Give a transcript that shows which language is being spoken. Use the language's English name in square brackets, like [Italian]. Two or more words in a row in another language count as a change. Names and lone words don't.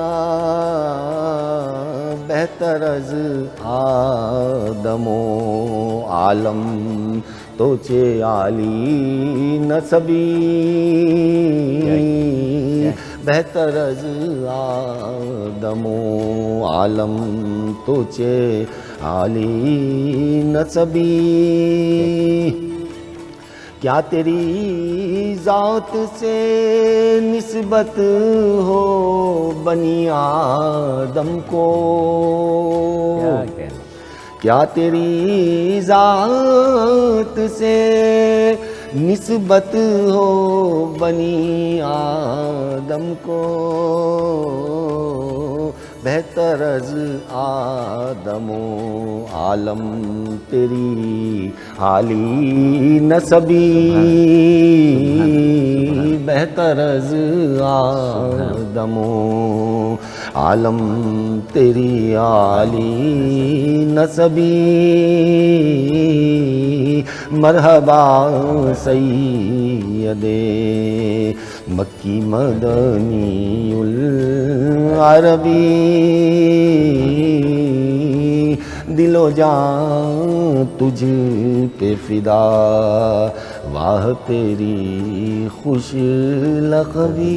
[Persian] بہتر از آدم و عالم تو چه عالی نسبی، بہتر از آدم و عالم تو چه عالی نسبی، [Urdu] کیا تیری ذات سے نسبت ہو بنی آدم کو، کیا تیری ذات سے نسبت ہو بنی آدم کو، [Persian] بہتر از آدم و عالم تیری عالی نسبی، بہتر از آدم و عالم تیری عالی نسبی، [Arabic] مرحبا سید مکی مدنی العربی، [Urdu] دل و جان تجھ پہ فدا، واہ تیری خوش لقبی،